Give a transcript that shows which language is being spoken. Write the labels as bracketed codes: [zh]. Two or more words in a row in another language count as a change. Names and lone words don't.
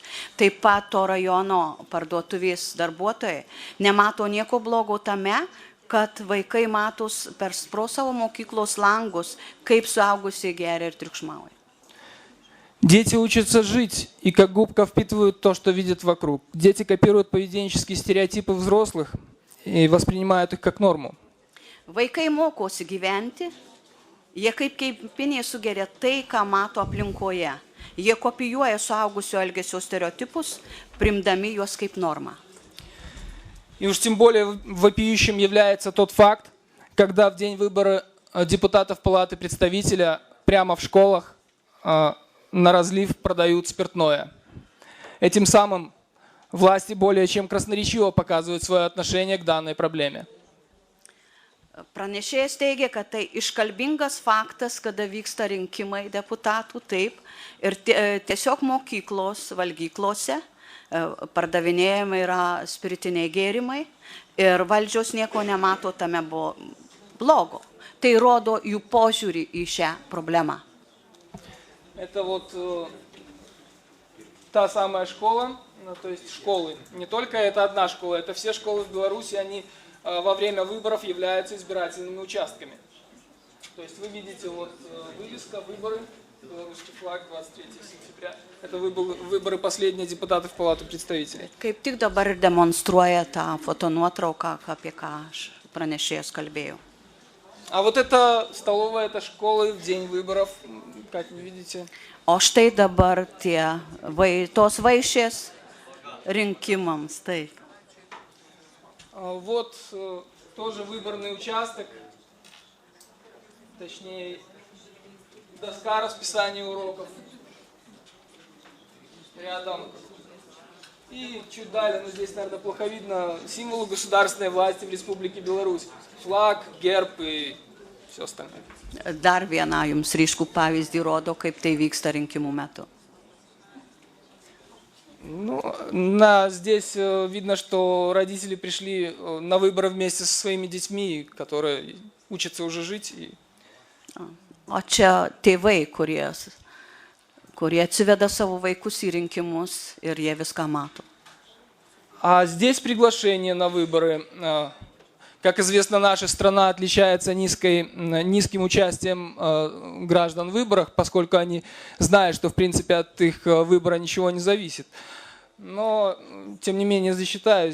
[lt] Taip pat to rajono parduotuvės darbuotojai nemato nieko blogo tame, kad vaikai matos pro savo mokyklos langus, kaip suaugusiai geria ir triukšmauja. [ru] Дети учатся жить и как губка впитывают то, что видят вокруг. Дети копируют поведенческие стереотипы взрослых и воспринимают их как норму. [lt] Vaikai mokosi gyventi, jie kaip kepiniai sugeria tai, ką mato aplinkoje. Jie kopijuoja suaugusio elgesio stereotipus, primdami juos kaip normą. [ru] И уж тем более вопиющим является тот факт, когда в день выбора депутатов Палаты представителя прямо в школах на разлив продают спиртное. Этим самым власти более чем красноречиво показывают свое отношение к данной проблеме. [lt] Pranešėjas teigia, kad tai iškalbingas faktas, kada vyksta rinkimai deputatų, taip, ir tiesiog mokyklos, valgyklose pardavinėjami yra spiritiniai gėrimai ir valdžios nieko nemato tame blogo. Tai rodo jų požiūrį į šią problemą. [ru] Это вот та самая школа, то есть школы. Не только это одна школа, это все школы в Беларуси, они во время выборов являются избирательными участками. То есть вы видите вот вывеска «Выборы», белорусский флаг, 23 сентября. Это выборы последние депутатов в Палату представителей. [lt] Kaip tik dabar ir demonstruoja tą fotonuotrauką, apie ką aš pranešėjas kalbėjau. [ru] А вот это столовая, это школы в день выборов, как вы видите. [lt] O štai dabar tos vaišės rinkimams, taip. [ru] Вот тоже выборный участок, точнее доска расписания уроков рядом. И чуть далее, но здесь, наверное, плохо видно, символы государственной власти в Республике Беларусь. Флаг, герб и все остальное. [lt] Dar vieną jums ryškų pavyzdį rodo, kaip tai vyksta rinkimų metu. [ru] Ну, здесь видно, что родители пришли на выборы вместе со своими детьми, которые учатся уже жить. [lt] O čia tėvai, kurie atsiveda savo vaikus į rinkimus ir jie viską mato. [ru] А здесь приглашение на выборы. Как известно, наша страна отличается низким участием граждан в выборах, поскольку они знают, что в принципе от их выбора ничего не зависит. Но, тем не менее, зачитаю.